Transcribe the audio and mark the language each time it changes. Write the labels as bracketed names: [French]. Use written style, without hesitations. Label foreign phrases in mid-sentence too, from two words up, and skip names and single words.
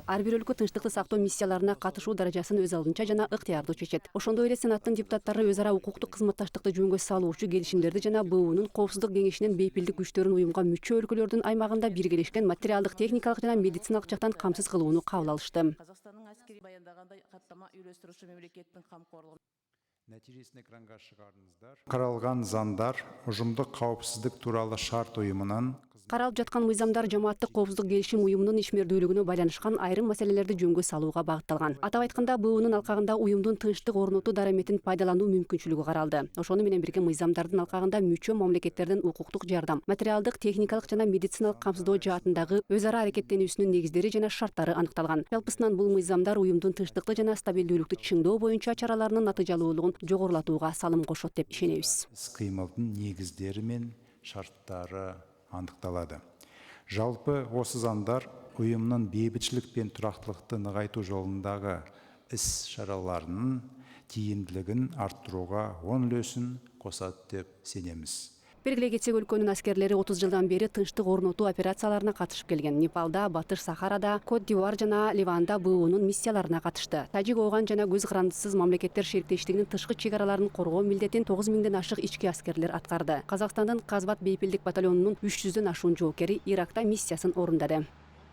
[Kyrgyz] Ар бир өлкө тынчтыкты сактоо миссияларына катышуу даражасын өз алдынча жана ыктыярдуу чечет. Ошондой эле сенаттын депутаттары өз ара укуктук кызматташтыкты жөнгө салуучу келишимдерди жана БУнун коопсуздук кеңешинин бейпилдик күчтөрүн уюмга мүчө өлкөлөрдүн аймагында биргелешкен материалдык, техникалык жана медициналык жактан камсыз кылууну кабыл алышты. Казакстандын аскери баяндагандай каттама үйлөстүрүүчү мемлекеттин камкорлугу [Kazakh] нәтижесін экранға шығарыңыздар. Қаралған заңдар ұжымдық қауіпсіздік туралы шарт ұйымынан [Kyrgyz] Каралып жаткан мыйзамдар жамааттык коопсуздук келишим уюмунун ишмердүүлүгүнө байланышкан айрым маселелерди жөнгө салууга багытталган. Атап айтканда, БУнун алкагында уюмдун тынчтык орнотуу дараметин пайдалануу мүмкүнчүлүгү каралды. Ошону менен бирге мыйзамдардын алкагында мүчө мамлекеттердин укуктук жардам, материалдык, техникалык жана медициналык камсыздоо жаатындагы өз ара аракеттенүүсүнүн негиздери жана шарттары аныкталган. Жалпысынан бул мыйзамдар уюмдун тынчтыкты жана стабилдүүлүктү чыңдоо боюнча чараларынын натыйжалуулугун жогорулатууга салым кошот деп ишенебиз. [Kazakh] Іс-қимылдың негіздері мен шарттары анықталады. Жалпы осы заңдар ұйымның бейбітшілік пен тұрақтылықты нығайту жолындағы іс-шараларының тиімділігін арттыруға оң үлесін қосады деп сенеміз. [Kyrgyz] Белгилей кетсек, өлкөнүн аскерлери 30 жылдан бери тынчтык орнотуу операцияларына катышып келген. Непалда, Батыш Сахарада, Кот-д'Ивуар жана Ливанда БУнун миссияларына катышты. Тажик, Ооган жана көз карандысыз мамлекеттер шериктештигинин тышкы чек араларын коргоо милдетин 9000ден ашык ички аскерлер аткарды. Казакстандын Казбат бейпилдик батальонунун 300дөн ашуун жоокери Иракта миссиясын орундады.